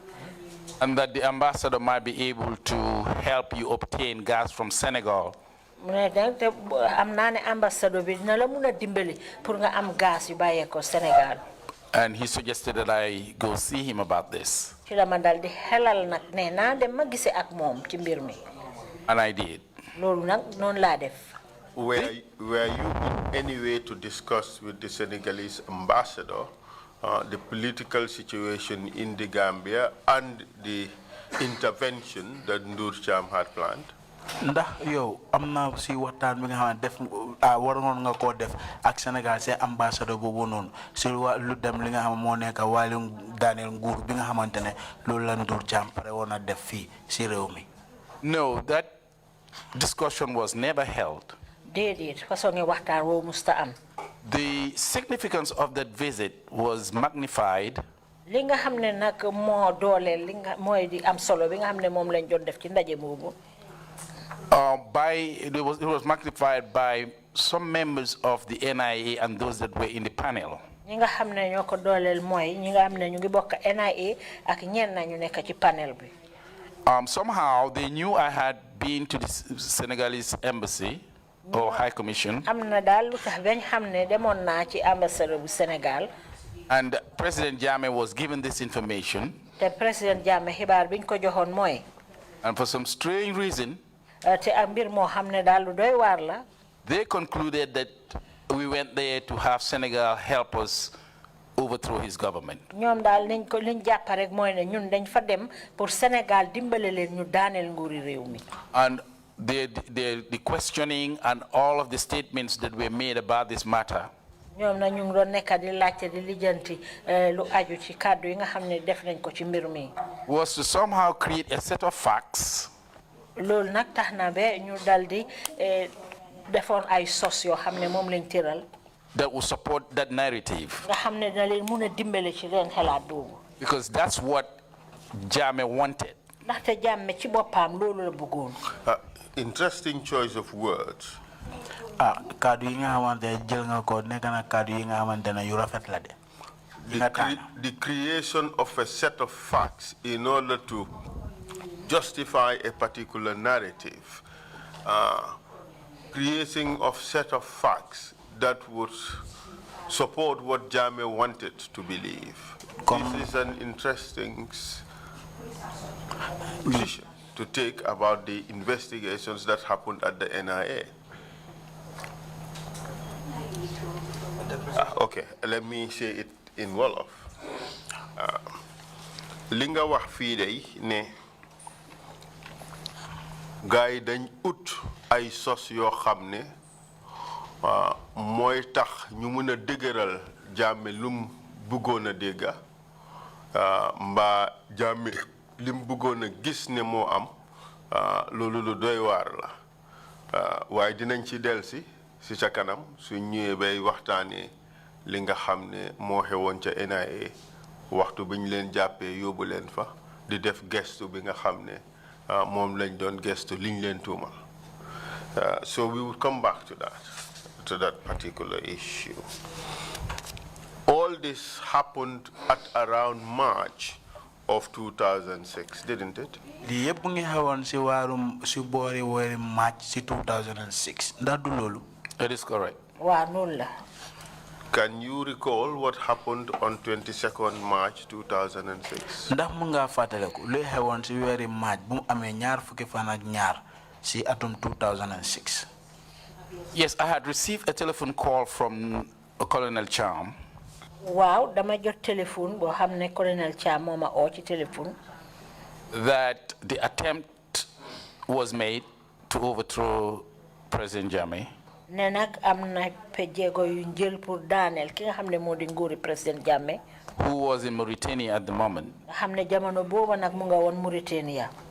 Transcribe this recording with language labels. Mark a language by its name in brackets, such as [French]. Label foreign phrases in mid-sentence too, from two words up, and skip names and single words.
[English] And that the ambassador might be able to help you obtain gas from Senegal. [Wolof] mu ne nag am naa ne ambassador bi dina la mun a dimbali pour nga am gas yu bàyyeekoo Sénégal. [English] And he suggested that I go see him about this. [Wolof] ci la ma dal di xelal nag ne naa dem ma gisee ak moom ci mbir mi. [English] And I did. [Wolof] loolu nag noonu laa def. [English] Were you in any way to discuss with the Senegalese ambassador the political situation in the Gambia and the intervention that Ndour Thiam had planned? [Wolof] Ndax yow amna si waxtaan bi nga xam def waroon nga ko def ak Sénégal ci ambassadeur boobu noonu si lu dem li nga xam moo nekk wàllum daaneel nguur bi nga xamante ne loolu la Ndour Thiam pare woon a def fii si réew mi. [English] No, that discussion was never held. [Wolof] déedéet façon ngi waxtaan woo musta am. [English] The significance of that visit was magnified. [Wolof] li nga xam ne nag moo dooleel li nga mooy di am solo bi nga xam ne moom lañ doon def ci ndaje boobu. [English] It was magnified by some members of the NIA and those that were in the panel. [Wolof] ñi nga xam ne ñoo ko dooleel mooy ñi nga xam ne ñu ngi bokk NIA ak ñenn ñu nekk ci panel bi. [English] Somehow they knew I had been to the Senegalese embassy or High Commission. [Wolof] am na daal lu tax bañ xam ne demoon naa ci ambassadeur bu Sénégal. [English] And President Jammeh was given this information. [Wolof] te President Jammeh xibaar biñ ko joxoon mooy. [English] And for some strange reason, [Wolof] te am mbir moo xam ne daal lu doy waar la. [English] they concluded that we went there to have Senegal help us overthrow his government. [Wolof] ñoom daal liñ jàpp rek mooy ne ñun dañ fa dem pour Sénégal dimbale leen ñu daaneel nguuri réew mi. [English] And the questioning and all of the statements that were made about this matter [Wolof] ñoom na ñu ngi doon nekk di laajte di lijjanti lu aju ci kàddu yi nga xam ne def nañ ko ci mbir mi. [English] was to somehow create a set of facts. [Wolof] loolu nag tax na ba ñu dal di defoon ay sos yoo xam ne moom lañ tëral. [English] that will support that narrative. [Wolof] nga xam ne dina leen mun a dimbale ci leen xalaat boobu. [English] Because that's what Jammeh wanted. [Wolof] ndaxte Jammeh ci boppam loolu la bëggoon. [English] Interesting choice of words. [Wolof] kaddu yi nga xamante jël nga ko nekk na kaddu yi nga xamante ne yu rafet la de. [English] The creation of a set of facts in order to justify a particular narrative. Creating of set of facts that would support what Jammeh wanted to believe. This is an interesting position to take about the investigations that happened at the NIA. Okay, let me say it in Wolof. [Wolof] Linga wax fi day ne gaay dañ ut ay sos yoo xam ne mooy tax ñu mën a dëgëral Jammeh lum bëggoon a dégga mbaa Jammeh lim bëggoon a gis ne moo am loolu lu doy waar la waaye dinañ ci delsi si ca kanam su ñëwee bay waxtaanee li nga xam ne moo xewoon ca NIA waxtu bi ñu leen jàppee yóbbu leen fa di def gestu bi nga xam ne moom lañ doon gestu liñ leen tuumal [English] so we will come back to that particular issue. All this happened at around March of 2006, didn't it? [Wolof] Lii yëpp ngi xewoon si waarum si boori woori March si 2006 ndax du loolu. [English] That is correct. [Wolof] waa noonu la. [English] Can you recall what happened on 22nd March 2006? [Wolof] ndax mu nga fàttaliku luy xewoon si weeri March bu mu amee ñaar fukki fan ak ñaar si atum 2006. [English] Yes, I had received a telephone call from Colonel Cham. [Wolof] waaw dama jot téléphone boo xam ne colonel Cham moo ma oo ci téléphone. [English] That the attempt was made to overthrow President Jammeh. [Wolof] ne nag am na jéego yu njël pour daaneel ki nga xam ne moo di nguuri président Jammeh. [English] Who was in Mauritania at the moment. [Wolof] nga xam ne jamono booba nag mu nga woon Mauritania.